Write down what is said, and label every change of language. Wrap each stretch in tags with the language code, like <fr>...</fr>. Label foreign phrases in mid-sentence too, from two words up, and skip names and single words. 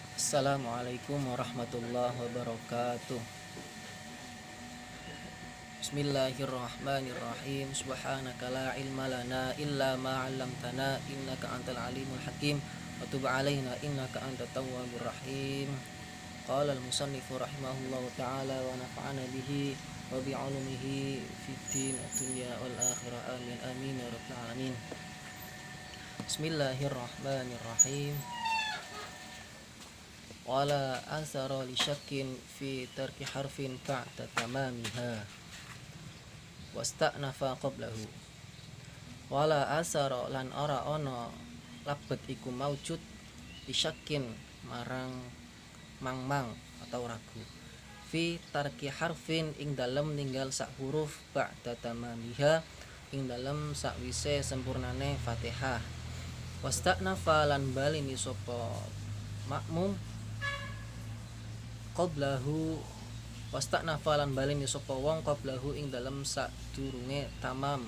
<ar>السلام عليكم ورحمة الله وبركاته. بسم الله الرحمن الرحيم. سبحانك لا علم لنا إلا ما علمتنا إنك أنت العليم الحكيم وتب علينا إنك أنت التواب الرحيم. قال المصنف رحمه الله تعالى ونفعنا به وبعلومه في الدين والدنيا والآخرة آمين آمين يا رب العالمين. بسم الله الرحمن الرحيم. ولا أثر لشك في ترك حرف بعد تمامها واستأنف قبله. ولا أثر</ar> <jv>lan ora ana labet iku maujud</jv> <ar>لشك</ar> <jv>marang mang-mang atau ragu</jv> <ar>في ترك حرف</ar> <jv>ing dalem ninggal sak huruf</jv> <ar>بعد تمامها</ar> <jv>ing dalem sakwise sempurnane Fatihah. Wasta'nafa lan balini sapa makmum qablahu wasta'nafa lan balini sapa wong qablahu ing dalem sadurunge tamam.</jv>